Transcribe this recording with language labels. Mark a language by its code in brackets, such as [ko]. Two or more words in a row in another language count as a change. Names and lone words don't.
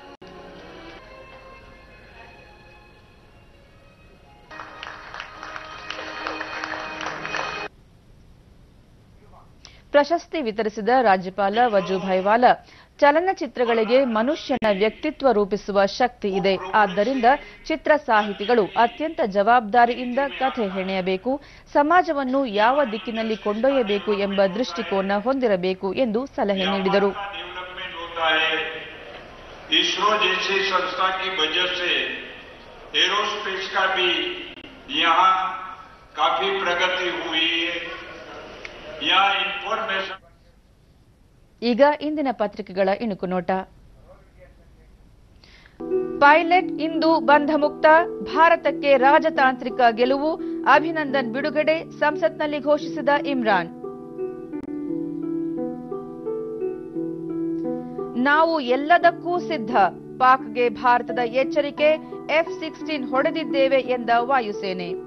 [kn] ಪ್ರಶಸ್ತಿ ವಿತರಿಸಿದ ರಾಜ್ಯಪಾಲ ವಜೂಭಾಯಿ ವಾಲಾ, ಚಲನಚಿತ್ರಗಳಿಗೆ ಮನುಷ್ಯನ ವ್ಯಕ್ತಿತ್ವ ರೂಪಿಸುವ ಶಕ್ತಿ ಇದೆ. ಆದ್ದರಿಂದ ಚಿತ್ರ ಸಾಹಿತಿಗಳು ಅತ್ಯಂತ ಜವಾಬ್ದಾರಿಯಿಂದ ಕಥೆ ಹೆಣೆಯಬೇಕು, ಸಮಾಜವನ್ನು ಯಾವ ದಿಕ್ಕಿನಲ್ಲಿ ಕೊಂಡೊಯ್ಯಬೇಕು ಎಂಬ ದೃಷ್ಟಿಕೋನ ಹೊಂದಿರಬೇಕು ಎಂದು ಸಲಹೆ ನೀಡಿದರು. [hi] इसरो जैसी संस्था की वजह से एरोस्पेस का भी यहाँ काफी प्रगति हुई है. यहाँ इंफॉर्मेशन. [kn] ಈಗ ಇಂದಿನ ಪತ್ರಿಕೆಗಳ ಇಣುಕು ನೋಟ. ಪೈಲಟ್ ಇಂದು ಬಂಧಮುಕ್ತ, ಭಾರತಕ್ಕೆ ರಾಜತಾಂತ್ರಿಕ ಗೆಲುವು, ಅಭಿನಂದನ್ ಬಿಡುಗಡೆ, ಸಂಸತ್ನಲ್ಲಿ ಘೋಷಿಸಿದ ಇಮ್ರಾನ್. ನಾವು ಎಲ್ಲದಕ್ಕೂ ಸಿದ್ಧ, ಪಾಕ್ಗೆ ಭಾರತದ ಎಚ್ಚರಿಕೆ, F-16 ಹೊಡೆದಿದ್ದೇವೆ ಎಂದ ವಾಯುಸೇನೆ.